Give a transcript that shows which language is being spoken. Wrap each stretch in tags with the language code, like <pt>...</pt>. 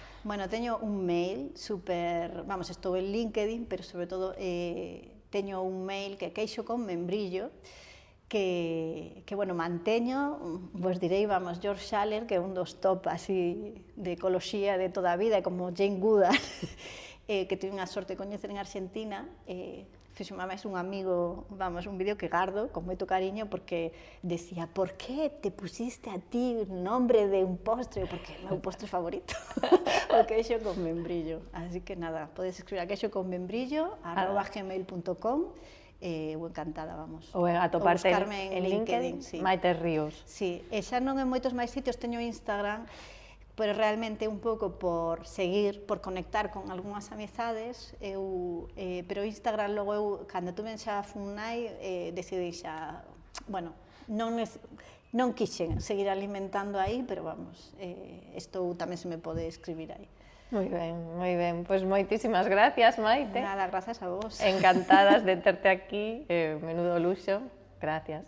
<gl>Bueno, teño un mail super, vamos, estou en LinkedIn, pero sobre todo teño un mail que é queixo con membrillo, que bueno, manteño, vos direi, vamos, George Schaller, que é un dos top así de ecoloxía de toda a vida, como Jane Goodall, que tive unha sorte de coñecer en Argentina, fixome máis un amigo, vamos, un vídeo que gardo con moito cariño, porque decía,</gl> <es>por que te pusiste a ti un nombre de un postre?</es> <gl>Porque é o meu postre favorito, o queixo con membrillo. Así que nada, podes escribir a queixoconmembrillo@gmail.com, ou encantada, vamos. Ou atoparte en LinkedIn, sí. Maite Ríos. Sí, e xa non en moitos máis sitios, teño Instagram, pero realmente un pouco por seguir, por conectar con algunhas amizades, pero Instagram logo eu, cando tuve xa Funai, decidi xa, bueno, non quixen seguir alimentando aí, pero vamos, isto tamén se me pode escribir aí. Moi ben. Pois moitísimas gracias, Maite. Nada, gracias a vos. Encantadas de terte aquí, menudo luxo. Gracias.</gl>